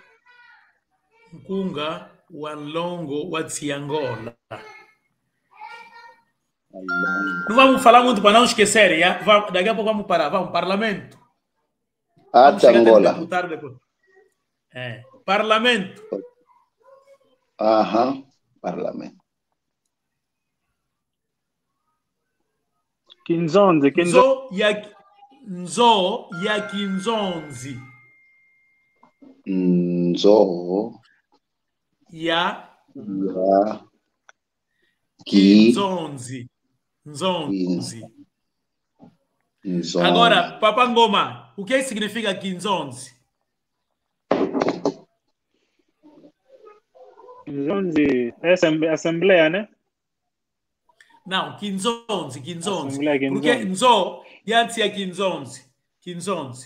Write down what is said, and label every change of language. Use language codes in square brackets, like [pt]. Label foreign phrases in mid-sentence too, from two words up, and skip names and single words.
[kg] Nkunga, Walongo, Watsiangola. [pt] Não vamos falar muito para não esquecer, já? Daqui a pouco vamos parar. Vamos, parlamento. Vamos chegar até Angola. deputado depois. Parlamento. Aham, parlamento. [kg] Kinzonzi. Nzo ya Kinzonzi. Nzo Ya ya Kinzonzi. Nzonzi. Nzonzi. [pt] Agora, Papa Ngoma, o que significa Kinzonzi? Kinzonzi é assembleia, né? Não, [kg] Kinzonzi. [pt] Assembleia Kinzonzi. Porque [kg] Nzo ya Kinzonzi. [pt] Kinzonzi.